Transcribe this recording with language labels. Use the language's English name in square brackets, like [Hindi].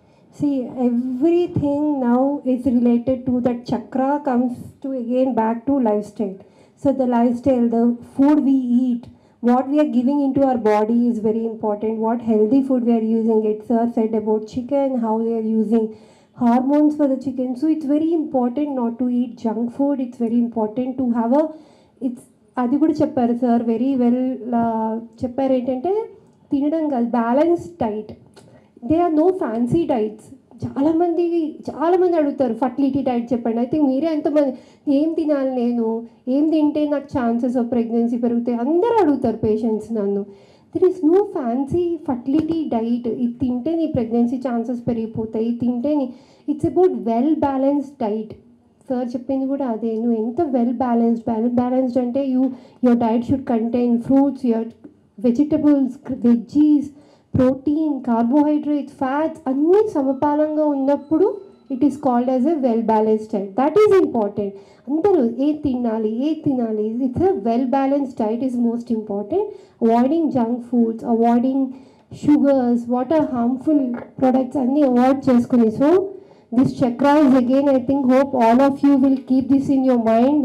[English] See, everything now is related to that chakra comes to again back to lifestyle. So the lifestyle, the food we eat, what we are giving into our body is very important. What healthy food we are using. It Sir said about chicken, how they are using hormones for the chicken. So it's very important not to eat junk food. It's very important to have a, it's [Telugu] అది కూడా చెప్పారు sir [English] Very well చెప్పారు. [Telugu] ఏంటంటే తినడం కాదు, [English] Balanced diet. They are no fancy diets. [Telugu] చాలామంది అడుగుతారు fertility diet చెప్పండి. ఐ థింక్ మీరే ఎంతమంది ఏం తినాలి, నేను ఏం తింటే నాకు ఛాన్సెస్ ఆఫ్ ప్రెగ్నెన్సీ పెరుగుతాయి అందరూ అడుగుతారు పేషెంట్స్ నన్ను. [English] There is no fancy fertility diet. [Telugu] ఇది తింటే నీ ప్రెగ్నెన్సీ ఛాన్సెస్ పెరిగిపోతాయి, తింటే నీ [English] It's about well balanced diet. [Telugu] Sir చెప్పింది కూడా అదే. నువ్వు ఎంత [English] well balanced అంటే your diet should contain fruits, your vegetables, veggies, protein, carbohydrates, fats [Telugu] అన్నీ సమపాలంగా ఉన్నప్పుడు [English] It is called as a well balanced diet. That is important. [Telugu] అందరూ ఏది తినాలి [English] It's a well balanced diet is most important. Avoiding junk foods, avoiding sugars, what are harmful products అన్నీ avoid చేసుకుని. So this chakra is again, I think, hope all of you will keep this in your mind.